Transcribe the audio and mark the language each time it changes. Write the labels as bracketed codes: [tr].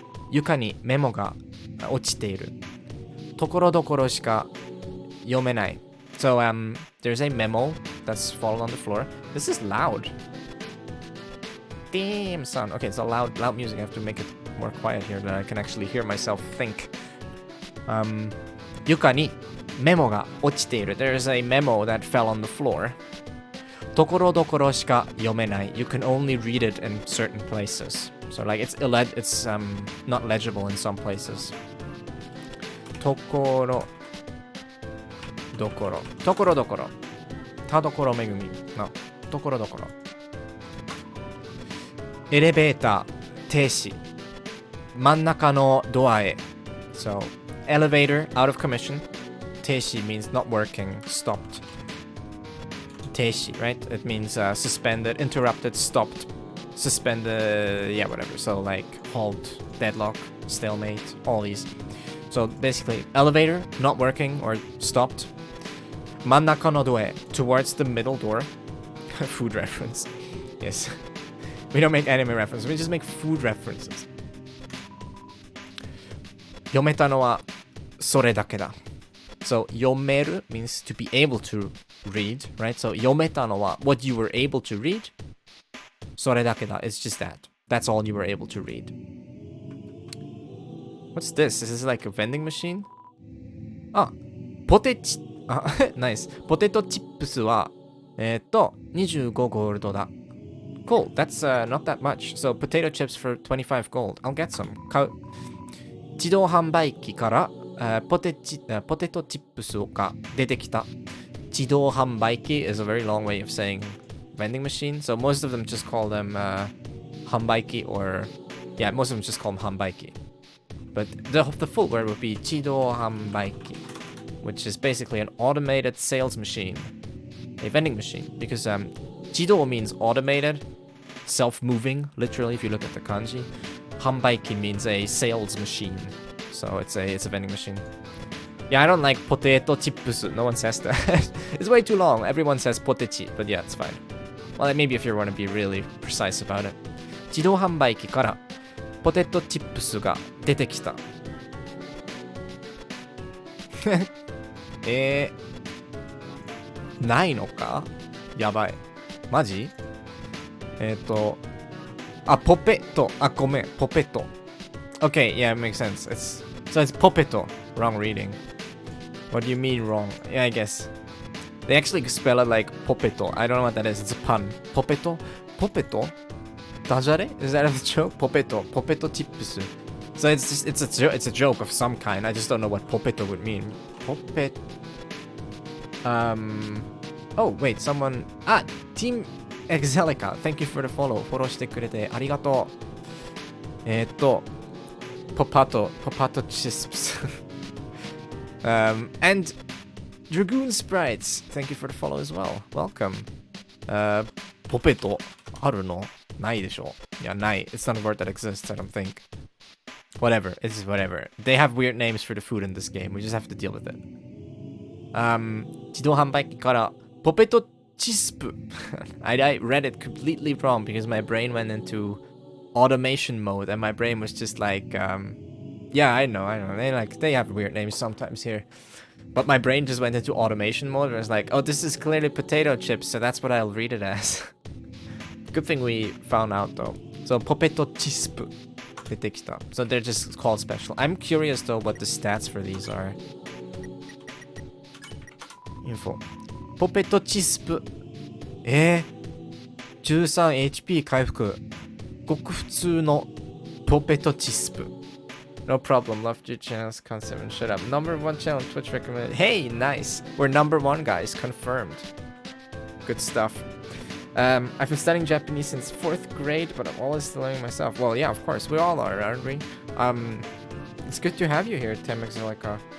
[ja] 床にメモが落ちている。ところどころしか読めない。 [en] So, there's a memo that's fallen on the floor. This is loud. Damn, son. Okay, it's a loud music. I have to make it more quiet here that I can actually hear myself think. [ja] 床にメモが落ちている。 [en] There's a memo that fell on the floor. [ja] ところどころしか読めない。 [en] You can only read it in certain places. So like it's not legible in some places. [ja] ところどころ。ところどころ。たどころめぐみ。No. ところどころ。エレベーター停止。真ん中のドアへ。 [en] So, elevator out of commission. 停止 means not working, stopped. 停止, right? It means suspended, interrupted, stopped, suspended, yeah, whatever. So, like, halt, deadlock, stalemate, all these. So, basically, elevator, not working or stopped. [ja] 真ん中のドアへ, [en] towards the middle door. Food reference. Yes. We don't make anime references, we just make food references. [ja] 読めたのはそれだけだ. [en] So, 読める means to be able to read, right? So, [ja] 読めたのは [en] what you were able to read. [ja] それだけだ. [en] It's just that. That's all you were able to read. What's this? Is this like a vending machine? Ah, ポテチ.Nice. [ja] ポテトチップスは25ゴールドだ. [en] Cool. That's not that much. So, potato chips for 25 gold. I'll get some. 買う. [ja] 自動販売機からポテトチップスが出てきた。 [en] 自動販売機 is a very long way of saying vending machine. So most of them just call them 販売機 or yeah, most of them just call them 販売機. But the full word would be 自動販売機, which is basically an automated sales machine, a vending machine. Because 自動 means automated, self-moving, literally if you look at the kanji. 販売機 means a sales machine. So it's a vending machine. Yeah, I don't like potato chips. No one says that. It's way too long. Everyone says potechi, but yeah, it's fine. Well, maybe if you want to be really precise about it. [ja] 自動販売機からポテトチップスが出てきた。ないのか？やばい。マジ？ポペト。ごめん。ポペト。 [en] Okay, yeah, it makes sense. So it's popeto. Wrong reading. What do you mean wrong? Yeah, I guess. They actually spell it like popeto. I don't know what that is. It's a pun. Popeto? Popeto? Dajare? Is that a joke? Popeto. Popeto chips. So it's a joke of some kind. I just don't know what popeto would mean. Popet. Oh, wait, someone. Team Exelica. Thank you for the follow. [ja] フォローしてくれてありがとう。 [en] Popato chisps. And Dragoon Sprites, thank you for the follow as well. Welcome. [ja] Popeto, あるの？ないでしょ？いや、ない。 [en] It's not a word that exists, I don't think. Whatever, it's whatever. They have weird names for the food in this game. We just have to deal with it. [ja] 自動販売機からポペトチスプ. [en] I read it completely wrong because my brain went into automation mode and my brain was just like yeah, I know they have weird names sometimes here, but my brain just went into automation mode and I was like, oh, this is clearly potato chips, so that's what I'll read it as. Good thing we found out though. So popeto chisp, so they're just called special. I'm curious though what the stats for these are. Info. Popeto chisp 13 HP 回復。 [ja] ごく普通のポペトチスプ。 [en] No problem, loved your channels, concept, shut up. Number 1 channel, Twitch recommended. Hey, nice. We're number 1, guys, confirmed. Good stuff. I've been studying Japanese since 4th grade, but I'm always still learning myself. Well, yeah, of course, we all are, aren't we? It's good to have you here, Team Exilica.